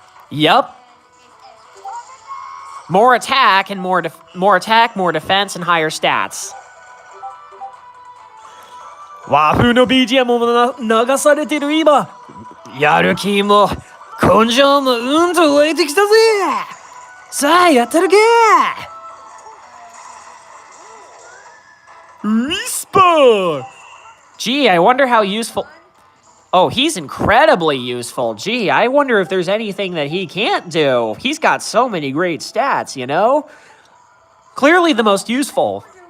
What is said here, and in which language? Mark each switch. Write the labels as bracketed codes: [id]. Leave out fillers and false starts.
[en] Yup. More attack, more defense, and higher stats. [ja] 和風の BGM も流されてる今やる気も根性もと湧いてきたぜさあやったるかウィスパー [en] Gee, I wonder how useful... Oh, he's incredibly useful. Gee, I wonder if there's anything that he can't do. He's got so many great stats, you know? Clearly the most useful.